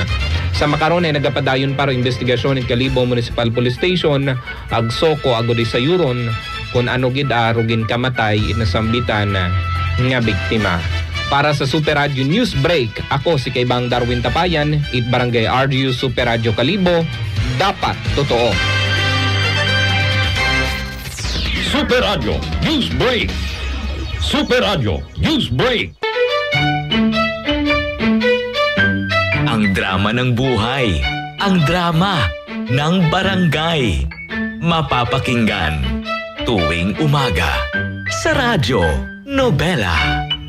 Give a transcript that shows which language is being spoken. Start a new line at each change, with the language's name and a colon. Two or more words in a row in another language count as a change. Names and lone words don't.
Aklanon: Sa makaron ay nagapadayon para investigasyon in Kalibo Municipal Police Station agsoko agudi sa yuron kung ano gid arugin kamatay inasambitan nga biktima. Para sa Super Radio News Break, ako si Kaibang Darwin Tapayan, it Barangay RU Super Radio Kalibo,
Filipino: dapat totoo.
Aklanon: Super Radio News Break. Super Radio News Break.
Filipino: Ang drama ng buhay, ang drama ng barangay. Mapapakinggan tuwing umaga sa Radyo Nobela.